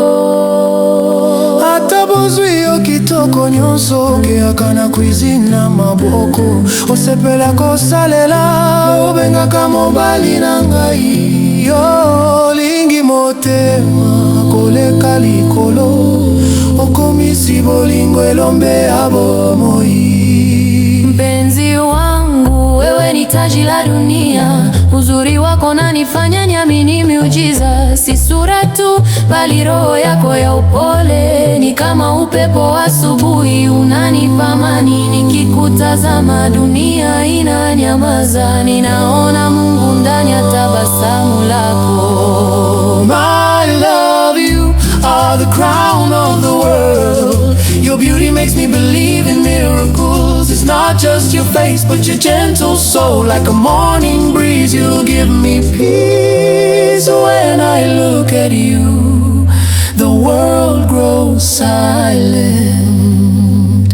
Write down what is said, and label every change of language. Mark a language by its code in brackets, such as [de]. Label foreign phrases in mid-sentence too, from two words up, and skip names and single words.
[ln] Ata bozwi yo kitoko nyonso okeyaka na cuisine na maboko, osepela kosalela obengaka mobali na ngai. Yo olingi motema koleka likolo, okomisi bolingo elombe ya bomoi. [sw] Mpenzi wangu, wewe ni taji la dunia, uzuri wako nanifanya niamini miujiza. Si sura tu bali roho yako ya upole, ni kama upepo asubuhi unanipa amani. Nikikutazama dunia inanyamaza, ninaona Mungu ndani ya tabasamu lako. [en] My love, you are the crown of the world. Your beauty makes me believe in miracles. It's not just your face but your gentle soul. Like a morning breeze you give me peace. When I look at you, the world grows silent.